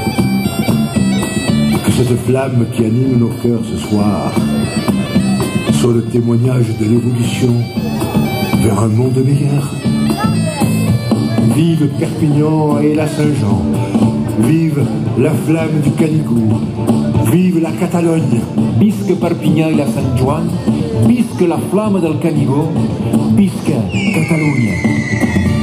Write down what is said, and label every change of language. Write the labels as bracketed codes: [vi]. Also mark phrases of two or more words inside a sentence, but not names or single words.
[fr] Que cette flamme qui anime nos cœurs ce soir soit le témoignage de l'évolution vers un monde meilleur. Vive Perpignan et la Saint-Jean, vive la flamme du Canigou, vive la Catalogne. [ca] Visca Perpinyà i la Sant Joan, visca la flama del Canigó, visca Catalunya.